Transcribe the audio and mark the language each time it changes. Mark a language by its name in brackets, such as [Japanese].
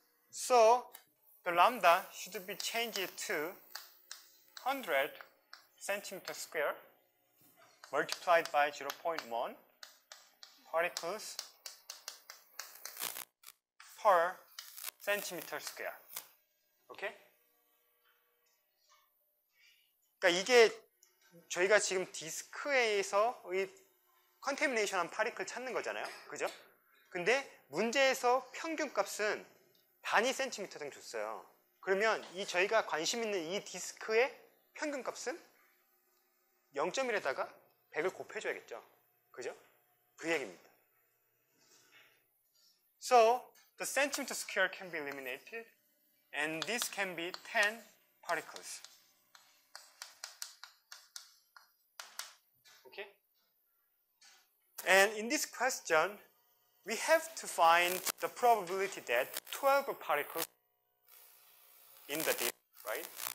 [English] So the lambda should be changed to 100 centimeter square multiplied by 0.1 particles per centimeter square. 오케이? [Korean] 그러니까 이게 저희가 지금 디스크에서의 컨테미네이션한 파리클 찾는 거잖아요. 그죠? 근데 문제에서 평균 값은 단위 센티미터 등 줬어요. 그러면 이 저희가 관심 있는 이 디스크의 평균 값은 0.1에다가 100을 곱해줘야겠죠. 그죠? 그 얘기입니다. [English] So, the centimeter square can be eliminated and this can be 10 particles. Okay? And in this question, we have to find the probability that 12 particles in the disk, right?